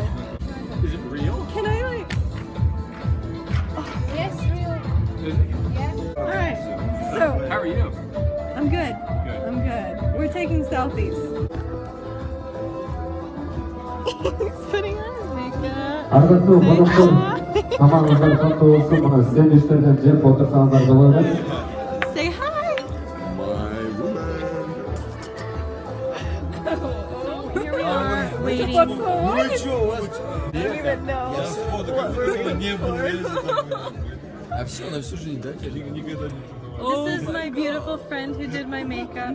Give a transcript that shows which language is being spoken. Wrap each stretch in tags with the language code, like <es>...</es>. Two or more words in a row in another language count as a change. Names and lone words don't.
<en>Is it real? Can I like? Yes, really. Alright, so How are you? I'm good. I'm good. We're taking selfies. He's putting on his makeup.</en> <ky>Аргасу болуштун тамагыңыздар кантуу болсун, мына сервистерден жеп отурсаңыздар болот эле.</ky> <en>Say hi. Here we are waiting. I don't even know what we're waiting for. This is my beautiful friend who did my makeup.</en>